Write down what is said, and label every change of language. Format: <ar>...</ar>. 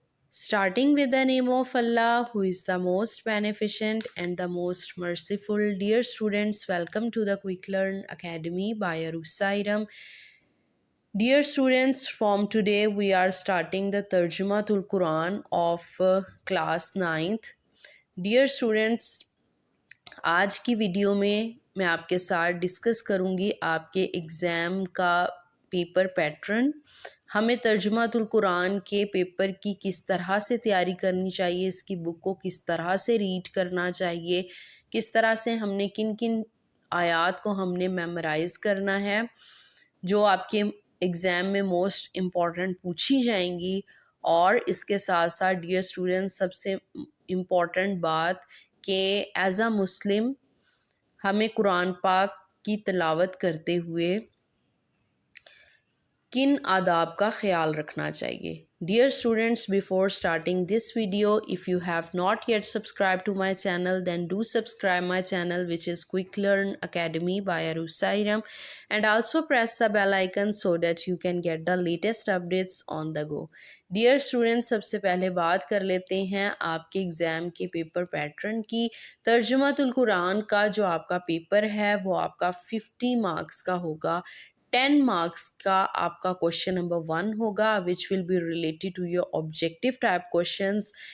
<en>Starting with the name of Allah, who is the most beneficent and the most merciful. Dear students, welcome to the Quick Learn Academy by Arusairam. Dear students, from today we are starting the Tarjumatul Quran of class 9th.</en> <hi>Dear students, आज की video में मैं आपके साथ discuss करूंगी आपके exam का paper pattern. हमें तर्जुमातुल कुरान के पेपर की किस तरह से तैयारी करनी चाहिए, इसकी बुक को किस तरह से रीड करना चाहिए, किस तरह से हमने किन किन आयात को हमने मेमोराइज़ करना है जो आपके एग्ज़ाम में मोस्ट इम्पॉर्टेंट पूछी जाएंगी। और इसके साथ साथ डियर स्टूडेंट्स, सबसे इम्पॉर्टेंट बात कि</hi> <en>as a Muslim</en> <hi>हमें कुरान पाक की तिलावत करते हुए किन आदाब का ख्याल रखना चाहिए।</hi> <en>Dear students, before starting this video, if you have not yet subscribed to my channel, then do subscribe my channel, which is Quick Learn Academy by Arusairam, and also press the bell icon so that you can get the latest updates on the go.</en> <hi>Dear students, सबसे पहले बात कर लेते हैं आपके exam के paper pattern की। तर्जुमातुल कुरान का जो आपका पेपर है वो आपका 50 मार्क्स का होगा। 10 मार्क्स का आपका क्वेश्चन नंबर 1 होगा,</hi> <en>Which will be related to your objective type questions.</en>